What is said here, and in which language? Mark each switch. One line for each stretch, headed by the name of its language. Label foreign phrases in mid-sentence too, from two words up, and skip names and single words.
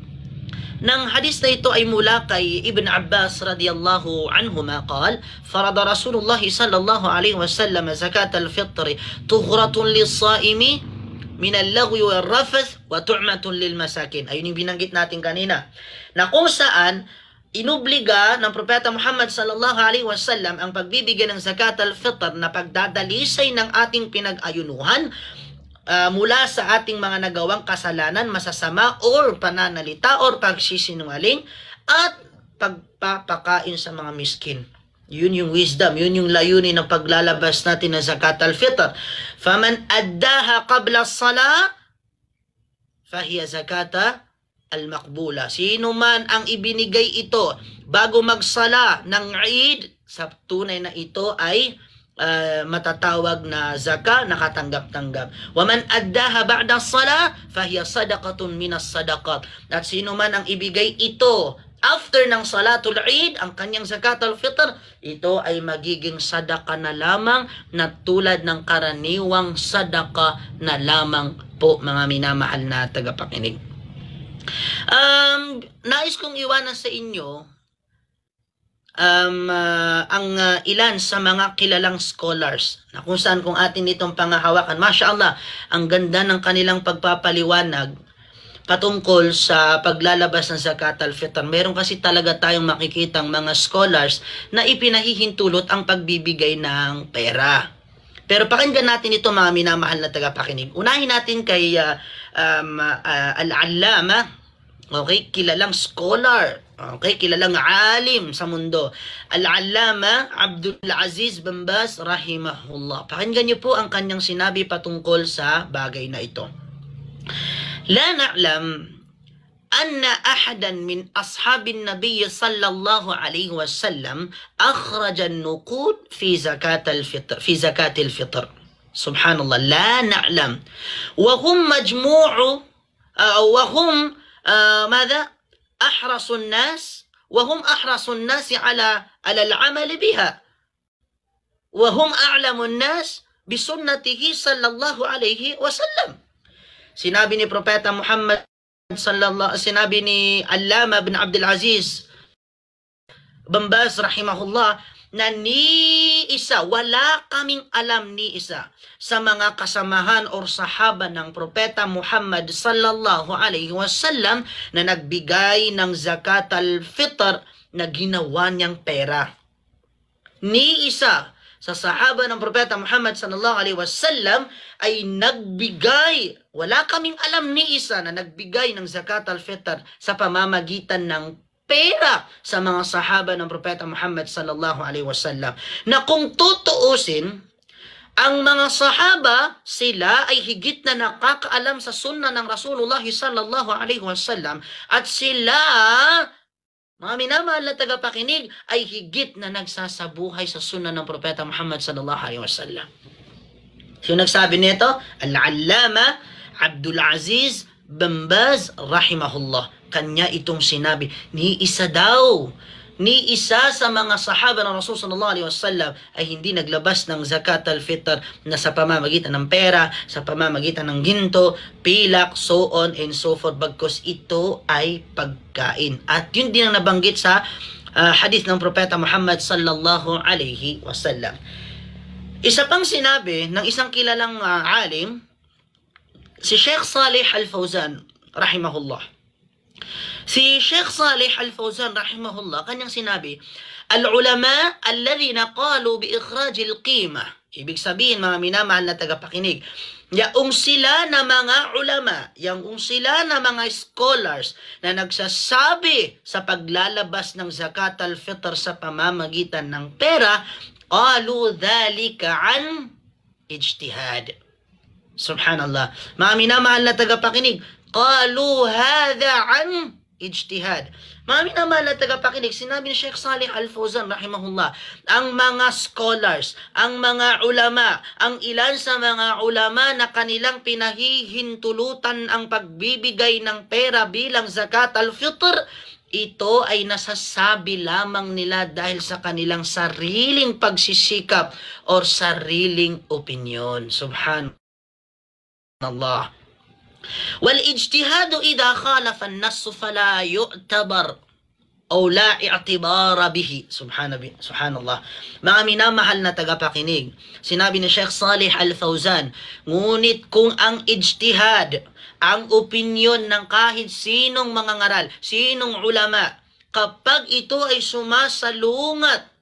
Filipino: Nang hadis na ito ay mula kay
Arabic: Ibn Abbas رضي الله عنهما قال، فرض رسول الله صلى الله عليه وسلم زكاة الفطر طهرة للصائم من اللغو والرفث وطعمة للمساكين.
Filipino: Ayun yung binanggit natin kanina. Na kung saan inubliga ng Propeta Muhammad
Arabic: صلى الله عليه وسلم
Filipino: ang pagbibigay ng
Arabic: زكاة الفطر
Filipino: na pagdadalisay ng ating pinag-ayunuhan mula sa ating mga nagawang kasalanan, masasama, or pananalita, or pagsisinungaling, at pagpapakain sa mga miskin. Yun yung wisdom, yun yung layunin ng paglalabas natin ng
Arabic: زكاة الفطر. فمن أداها قبل الصلاة، فهي زكاة مقبولة.
Filipino: Sino man ang ibinigay ito bago magsala ng Eid, sa tunay na ito ay matatawag na zaka, nakatanggap-tanggap.
Arabic: ومن أداها بعد الصلاة فهي صدقة من الصدقات.
Filipino: At sino man ang ibigay ito after ng
Arabic: صلاة العيد,
Filipino: ang kanyang
Arabic: زكاة الفطر,
Filipino: ito ay magiging sadaka na lamang na tulad ng karaniwang sadaka na lamang po, mga minamahal na tagapakinig. Nais kong iwanan sa inyo ilan sa mga kilalang scholars na kung saan kung atin itong pangahawakan,
Arabic: ما شاء الله,
Filipino: ang ganda ng kanilang pagpapaliwanag patungkol sa paglalabas ng
Arabic: زكاة الفطر.
Filipino: Meron kasi talaga tayong makikitang mga scholars na ipinahihintulot ang pagbibigay ng pera. Pero pakinggan natin ito, mga minamahal na tagapakinig. Unahin natin kay al-allama, okay, kilalang scholar, okay, kilalang alim sa mundo, Al-Allama Abdul Aziz bin Baz rahimahullah. Pakinggan niyo po ang kanyang sinabi patungkol sa bagay na ito.
Arabic: لا نعلم أن أحدا من أصحاب النبي صلى الله عليه وسلم أخرج النقود في زكاة الفطر. سبحان الله، لا نعلم. وهم مجمعون وهم ماذا أحرص الناس وهم أحرص الناس على العمل بها وهم أعلم الناس بسنته صلى الله عليه وسلم.
Filipino: Sinabi ni Propeta Muhammad sinabi ni Allama bin Abdul Aziz bin Baz rahimahullah na ni isa, wala kaming alam ni isa sa mga kasamahan o sahaba ng Propeta Muhammad
Arabic: صلى الله عليه وسلم
Filipino: na nagbigay ng
Arabic: زكاة الفطر
Filipino: na ginawa niyang pera. Ni isa sa sahaba ng Propeta Muhammad
Arabic: صلى الله عليه وسلم
Filipino: ay nagbigay, wala kaming alam ni isa na nagbigay ng
Arabic: زكاة الفطر
Filipino: sa pamamagitan ng pera sa mga sahaba ng Propeta Muhammad
Arabic: صلى الله عليه وسلم.
Filipino: Na kung tutuusin, ang mga sahaba, sila ay higit na nakakaalam sa sunna ng
Arabic: رسول الله صلى الله عليه وسلم,
Filipino: at sila, mga minamahal na tagapakinig, ay higit na nagsasabuhay sa sunna ng Propeta Muhammad
Arabic: صلى الله عليه وسلم.
Filipino: Sino nagsabi nito? Al-Allama Abdul Aziz bin Baz rahimahullah. Kanya itong sinabi, ni isa daw, ni isa sa mga sahaba ng
Arabic: رسول صلى الله عليه وسلم
Filipino: ay hindi naglabas ng
Arabic: زكاة الفطر
Filipino: na sa pamamagitan ng pera, sa pamamagitan ng ginto, pilak,
English: so on and so forth,
Filipino: bagkus ito ay pagkain. At yun din ang nabanggit sa hadith ng Propeta Muhammad
Arabic: صلى الله عليه وسلم.
Filipino: Isa pang sinabi ng isang kilalang alim, si Sheikh Salih Al-Fawzan rahimahullah. Si Sheikh Salih Al-Fawzan rahimahullah, kanyang sinabi,
Arabic: العلماء الذين قالوا بإخراج القيمة.
Filipino: Ibig sabihin, mga minamahal na tagapakinig, yaong sila na mga ulama, yaong sila na mga scholars na nagsasabi sa paglalabas ng
Arabic: زكاة الفطر
Filipino: sa pamamagitan ng pera,
Arabic: قالوا ذلك عن اجتهاد.
Filipino: Subhanallah. Mga minamahal na tagapakinig,
Arabic: قالوا هذا عن اجتهاد.
Filipino: Mga minamahal na tagapakinig, sinabi ni Sheikh Salih Al-Fawzan rahimahullah, ang mga scholars, ang mga ulama, ang ilan sa mga ulama na kanilang pinahihintulutan ang pagbibigay ng pera bilang
Arabic: زكاة الفطر,
Filipino: ito ay nasasabi lamang nila dahil sa kanilang sariling pagsisikap or sariling opinyon. Subhanallah.
Arabic: وَالْإِجْتِهَادُ إِذَا خَالَفَ النَّصُّ فَلَا يُعْتَبَرْ أو لا اعتبار به.
Filipino: Subhanallah. Mga minamahal na tagapakinig, sinabi ni Sheikh Salih Al-Fawzan, ngunit kung ang ijtihad, ang opinyon ng kahit sinong mga ngaral, sinong ulama, kapag ito ay sumasalungat